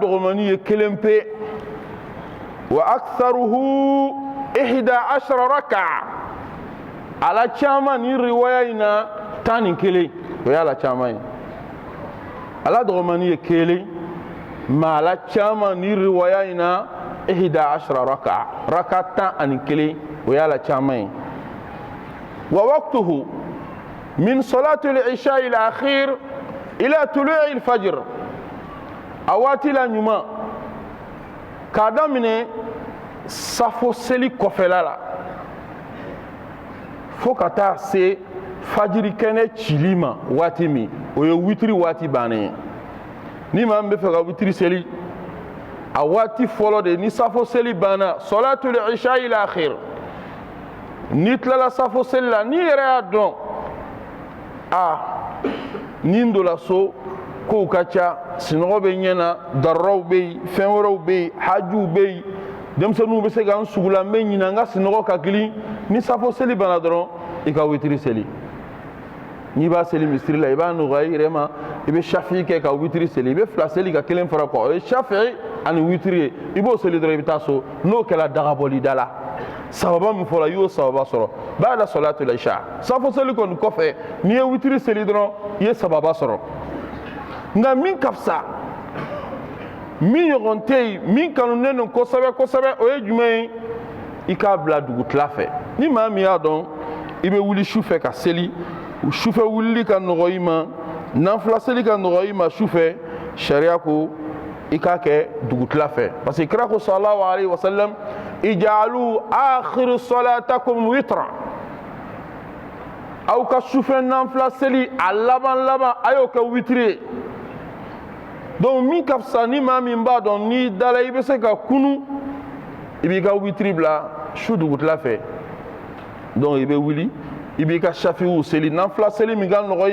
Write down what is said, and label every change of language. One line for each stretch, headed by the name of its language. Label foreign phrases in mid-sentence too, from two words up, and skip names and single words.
Bambara: dɔgɔmani ye kelen pe
Arabic: وأكثره 11 ركعة
Bambara: ala caman ni riwaya in na 11 o y'ala caman ye ala dɔgɔmani ye kelen mais ala caman ni riwaya in na 11
Arabic: ركعة ركعة
Bambara: 11 o y'ala caman ye
Arabic: ووقته من صلاة العشاء الآخر إلى طلوع الفجر
Bambara: a waati la ɲuman k'a daminɛ safo seli kɔfɛla la fo ka taa se fajiri kɛnɛ cili ma waati min o ye witiri waati bannen ye ni maa min bɛ fɛ ka witiri seli a waati fɔlɔ de ni safo seli banna
Arabic: صلاة العشاء الآخر
Bambara: ni tilala safo seli la ni yɛrɛ y'a dɔn ni n donna so kow ka ca sinɔgɔ bɛ ɲɛ na daruraw bɛ yen fɛn wɛrɛw bɛ yen hajiw bɛ yen denmisɛnninw bɛ se ka n sugula n bɛ ɲina n ka sinɔgɔ ka gili ni safo seli banna dɔrɔn i ka witiri seli n'i b'a seli misiri la i b'a nɔgɔya i yɛrɛ ma i bɛ shafi kɛ ka witiri seli i bɛ fila seli ka kelen fara kɔ o ye shafi ani witiri ye i b'o seli dɔrɔn i bɛ taa so n'o kɛra dagabɔli da la sababa min fɔra i y'o sababa sɔrɔ
Arabic: بعد صلاة العشاء
Bambara: safo seli kɔni kɔfɛ n'i ye witiri seli dɔrɔn i ye sababa sɔrɔ nka min ka fisa min ɲɔgɔn tɛ yen min kanunen don kosɛbɛ kosɛbɛ o ye jumɛn ye i k'a bila dugutila fɛ ni maa min y'a dɔn i bɛ wuli sufɛ ka seli sufɛ wulili ka nɔgɔ i ma nafila seli ka nɔgɔ i ma sufɛ sariya ko i k'a kɛ dugutila fɛ
French: parce que
Bambara: kira ko
Arabic: صلى الله عليه وسلم اجعلوا آخر صلاتكم وترا
Bambara: aw ka sufɛ nafila seli a laban laban a y'o kɛ witiri ye donc min ka fisa ni maa min b'a dɔn n'i dala i bɛ se ka kunu i b'i ka witiri bila su dugutila fɛ donc i bɛ wuli i b'i ka shafiw seli nafila seli min ka nɔgɔ i